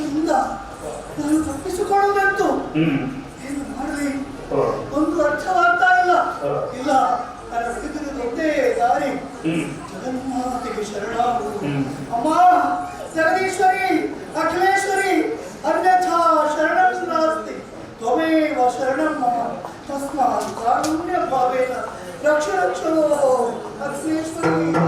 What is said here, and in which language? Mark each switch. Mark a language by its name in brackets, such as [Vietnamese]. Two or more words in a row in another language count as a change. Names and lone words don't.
[Kannada] ಇದರಿಂದ ನಾನು ತಪ್ಪಿಸಿಕೊಳ್ಳುವುದಂತೂ ಏನು ಮಾಡಲಿ ಒಂದು ಅರ್ಥವಾಗ್ತಾ ಇಲ್ಲ. ಇಲ್ಲ, ನನ್ನ ಬದುಕಿನದೊಂದೇ ದಾರಿ ಜಗನ್ಮಾತೆಗೆ ಶರಣಾಗುವುದು. ಅಮ್ಮ ಜಗದೀಶ್ವರಿ, ಅಖಿಲೇಶ್ವರಿ, [Sanskrit] ಅನ್ಯಥಾ ಶರಣಂ ನಾಸ್ತಿ, ತ್ವಮೇವ ಶರಣಂ ಮಮ, ತಸ್ಮಾತ್ ಕಾರುಣ್ಯ ಭಾವೇನ ರಕ್ಷ ರಕ್ಷೋ ಅಖಿಲೇಶ್ವರಿ.